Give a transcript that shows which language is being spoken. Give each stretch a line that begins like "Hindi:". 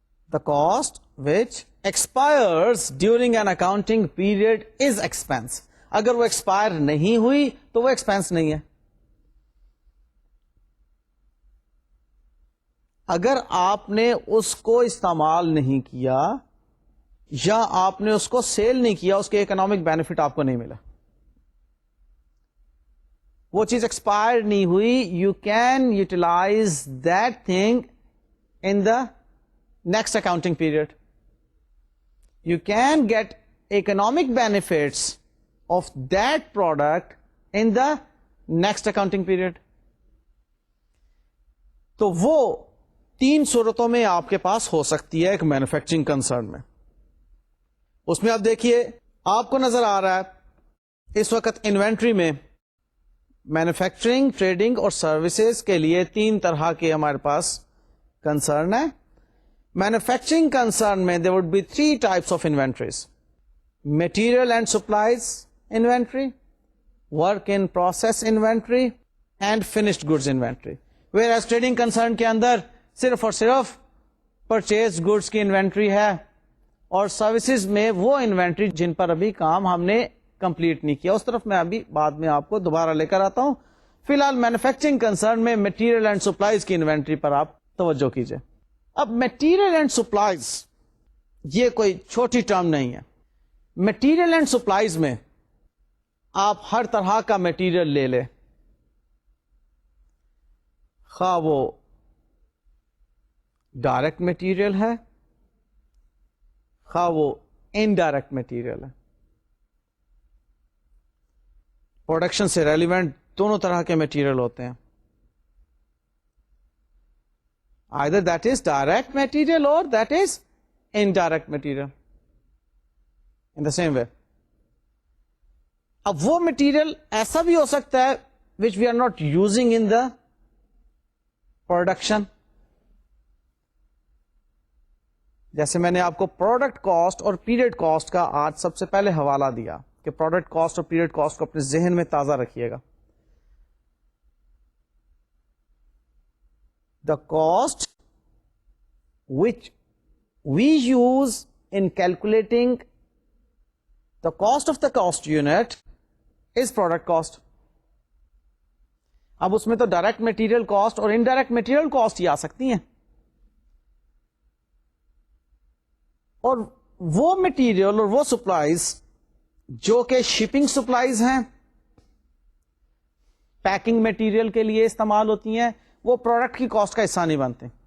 English: The cost which expires during an accounting period is expense.
Urdu: اگر وہ expire نہیں ہوئی تو وہ ایکسپینس نہیں ہے. اگر آپ نے اس کو استعمال نہیں کیا یا آپ نے اس کو سیل نہیں کیا، اس کے اکنامک بینیفٹ آپ کو نہیں ملا. وہ چیز ایکسپائر نہیں ہوئی،
English: You can utilise that thing in the next accounting period. You can get economic benefits of that product in the next accounting period.
Urdu: تو وہ 3 صورتوں میں آپ کے پاس ہو سکتی ہے ایک مینوفیکچرنگ کنسرن میں. اس میں آپ دیکھیے آپ کو نظر آ رہا ہے اس وقت انوینٹری میں مینوفیکچرنگ، ٹریڈنگ اور سروسز کے لیے 3 طرح کے ہمارے پاس کنسرن ہے. مینوفیکچرنگ کنسرن میں
English: there would be 3 types of inventories: material and supplies inventory, work in process inventory and finished goods inventory. Whereas trading concern
Urdu: کے اندر صرف اور صرف purchased goods کی انوینٹری ہے اور سروسز میں وہ انوینٹری جن پر ابھی کام ہم نے کمپلیٹ نہیں کیا. اس طرف میں ابھی بعد میں آپ کو دوبارہ لے کر آتا ہوں. فی الحال مینوفیکچرنگ کنسرن میں مٹیریل اینڈ سپلائیز کی انوینٹری پر آپ توجہ کیجئے. اب مٹیریل اینڈ سپلائیز یہ کوئی چھوٹی ٹرم نہیں ہے. مٹیریل اینڈ سپلائیز میں آپ ہر طرح کا مٹیریل لے لیں، خواہ وہ ڈائریکٹ مٹیریل ہے خواہ وہ انڈائریکٹ مٹیریل ہے. پروڈکشن سے ریلیونٹ دونوں طرح کے مٹیریل ہوتے ہیں.
English: either that is direct material or that is indirect material in the same way.
Urdu: اب وہ مٹیریل ایسا بھی ہو سکتا ہے
English: which we are not using in the production.
Urdu: جیسے میں نے آپ کو پروڈکٹ کاسٹ اور پیریڈ کاسٹ کا آج سب سے پہلے حوالہ دیا کہ پروڈکٹ کاسٹ اور پیریڈ کاسٹ کو اپنے ذہن میں تازہ رکھیے گا.
English: The cost which we use in calculating the cost of the cost unit is product cost.
Urdu: اب اس میں تو ڈائریکٹ مٹیریل کاسٹ اور انڈائریکٹ مٹیریل کاسٹ ہی آ سکتی ہیں. اور وہ مٹیریل اور وہ سپلائیز جو کہ شپنگ سپلائیز ہیں، پیکنگ مٹیریل کے لیے استعمال ہوتی ہیں، وہ پروڈکٹ کی کاسٹ کا حصہ نہیں بنتے.